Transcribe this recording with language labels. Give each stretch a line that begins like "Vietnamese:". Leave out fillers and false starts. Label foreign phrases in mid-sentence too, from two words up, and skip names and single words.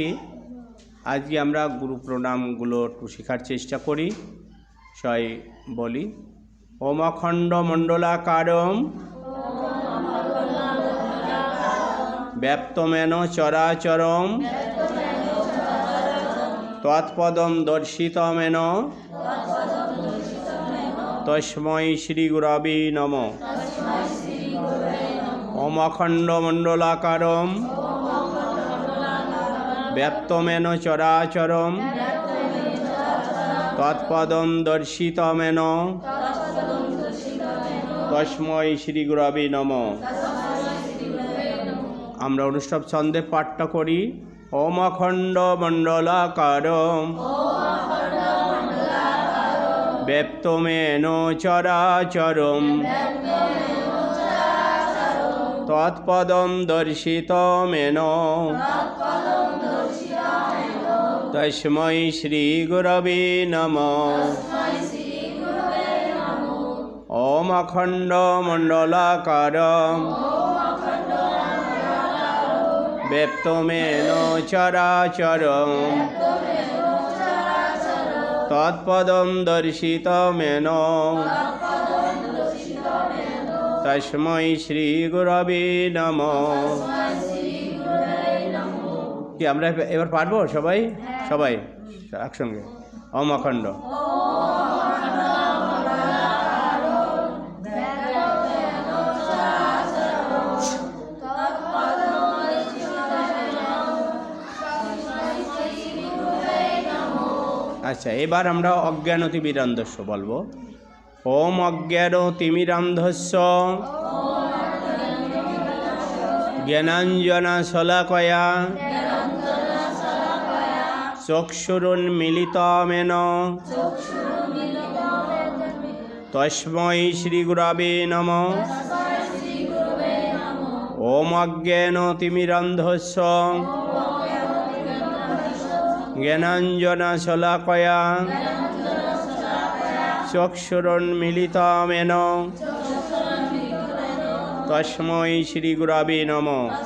Bangla: আজকে আমরা গুরু প্রণামগুলো একটু শেখার চেষ্টা করি।
Sanskrit: সবাই বলি, ওম অখণ্ড মণ্ডলাকারম ব্যাপ্তমেন চরাচরম তৎপদম দর্শিতমেন তস্मै শ্রী গুরবে নমঃ। ওম অখণ্ড মণ্ডলাকারম ব্যাপ্তমেন চরাচরম তৎপদম দর্শিতমেন তস্मै শ্রী গুরবে নমঃ।
Bangla: আমরা অনুষ্ঠব ছন্দে পাঠটা করি।
Sanskrit: ওম অখণ্ড মণ্ডলাকারম ব্যাপ্তমেন চরাচরম তৎপদম দর্শিতমেন তস্मै শ্রী গুরবে নমঃ। ওম অখণ্ড মণ্ডলাকারম ব্যাপ্তমেন চরাচরম তৎপদম দর্শিতমেন তস্मै শ্রী গুরবে নমঃ।
Bangla: কি আমরা এবার পারবো সবাই? সবাই একসঙ্গে
Sanskrit: ওম অখণ্ড।
Bangla: আচ্ছা, এবার আমরা অজ্ঞানতিমিরান্ধস্য বলবো।
Sanskrit: ওম অজ্ঞানতিমিরান্ধস্য জ্ঞানাঞ্জনশলাকয়া চক্ষুরুন্মীলিতমেন তস্मै শ্রী গুরবে নমঃ। ওম অজ্ঞানতিমিরান্ধস্য জ্ঞানাঞ্জনশলাকয়া চক্ষুরুন্মীলিতমেন তস্मै শ্রী গুরবে নমঃ।